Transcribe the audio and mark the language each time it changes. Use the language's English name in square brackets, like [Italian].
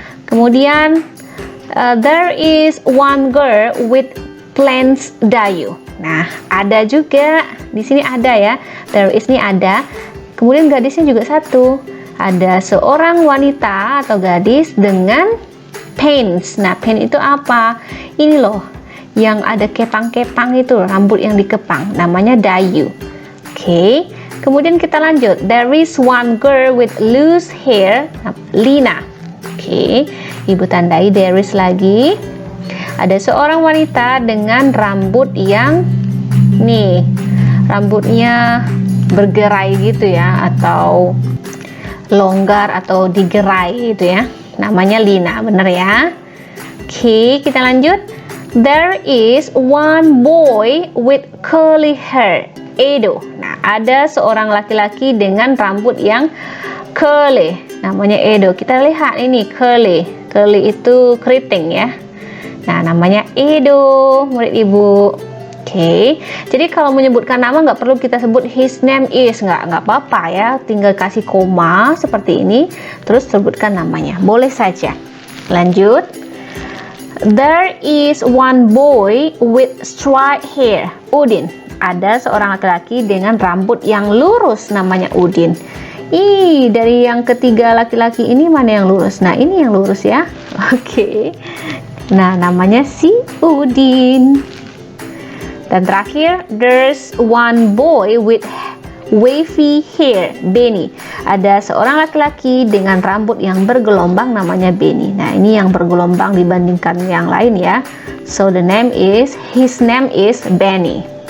[Indonesian] Kemudian [English] there is one girl with plants dayu. [Indonesian] Nah, ada juga di sini ada ya. There is ini ada. Kemudian gadisnya juga satu. Ada seorang wanita atau gadis dengan paints. Nah, paint itu apa? Ini loh, yang ada kepang-kepang itu, rambut yang dikepang. Namanya dayu. Oke. Kemudian kita lanjut. [English] There is one girl with loose hair. [Indonesian] Lina. Oke, ibu tandai there is lagi. Ada seorang wanita dengan rambut yang nih, rambutnya bergerai gitu ya, atau longgar atau digerai gitu ya. Namanya Lina, bener ya? Oke, kita lanjut. [English] There is one boy with curly hair. Edo. [Indonesian] Nah, ada seorang laki-laki dengan rambut yang curly, namanya Edo. Kita lihat ini curly. Curly itu keriting ya. Nah, namanya Edo, murid ibu. Oke. Jadi kalau menyebutkan nama nggak perlu kita sebut [English] his name is, [Indonesian] nggak apa-apa ya. Tinggal kasih koma seperti ini, terus sebutkan namanya. Boleh saja. Lanjut. [English] There is one boy with straight hair. Udin. [Indonesian] Ada seorang laki-laki dengan rambut yang lurus, namanya Udin. Dari yang ketiga laki-laki ini mana yang lurus? Nah, ini yang lurus ya. Oke. Nah, namanya si Udin. Dan terakhir, [English] there's one boy with wavy hair, Benny. [Indonesian] Ada seorang laki-laki dengan rambut yang bergelombang, namanya Benny. Nah, ini yang bergelombang dibandingkan yang lain ya. [English] So the name is, his name is Benny.